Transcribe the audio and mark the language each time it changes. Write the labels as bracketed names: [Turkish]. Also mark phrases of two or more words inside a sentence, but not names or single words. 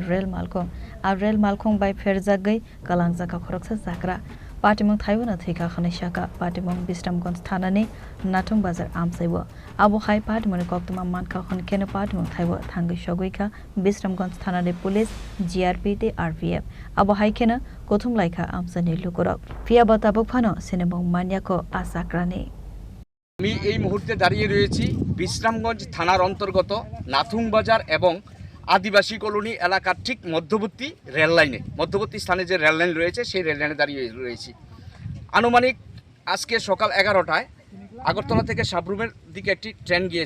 [Kok Borok] Rail Malkhung Rail Malkhung bai Pherejagwi Langma Khoroksa Chakrani Patimung Thaio Nathika Khonishaka Patimung Bishramganj Thanani Nathung Bazaar Amchaio Abo hai Patimung Koktwma Mankhe Khonke Patimung Thaio Thangwi Sogwikha Bishramganj Thanani police GRP te RPF Abo hai khena Kothum Laikha Amchaio lukorok Pia batabok phano sinebong manyako Chakrani [Bangla] আমি এই মুহূর্তে দাঁড়িয়ে রয়েছি বিশ্রামগঞ্জ থানার অন্তর্গত নাথুং বাজার এবং আদিবাসী কলোনি এলাকার ঠিক মধ্যবর্তী স্থানে যে রেল লাইন রয়েছে সেই রেল লাইনে দাঁড়িয়ে রয়েছি। আনুমানিক আজকে সকাল 11টায় আগরতলা থেকে সাবরুমের দিকে একটি ট্রেন গিয়েছে।